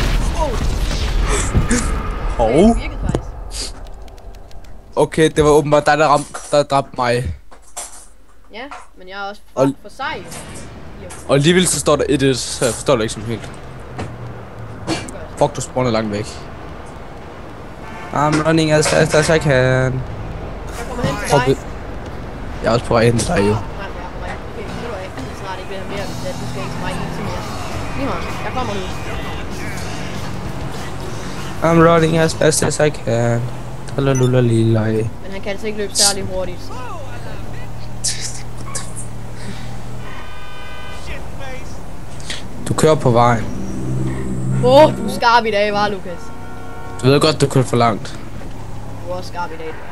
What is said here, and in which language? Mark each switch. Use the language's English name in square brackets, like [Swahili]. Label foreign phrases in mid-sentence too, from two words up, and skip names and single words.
[Danish] Hov. Det virkede faktisk. Okay, det var åbenbart dig, der dræbte mig. Ja, men jeg er også Og- for sej. Jo. Og alligevel så står der 1-1, så jeg forstår det ikke som helt. Fuck, du spawner langt væk. [English] I'm running as fast as I can. [Danish] Jeg kommer hen til dig. Jeg er også på vej hen til dig, jo. Nej, jeg er på vej. Okay, så du ikke. Det er snart ikke mere mere, hvis du skal ikke til mig hele tiden mere. Lige meget, jeg kommer nu. [English] I'm running as fast as I can. Lalalullalilai. [Danish] Men han kan altså ikke løbe særlig hurtigt. Du kører på vejen. Du er skarp i dag, var Lukas? Du ved godt, du kører for langt. Du er også skarp i dag, du er.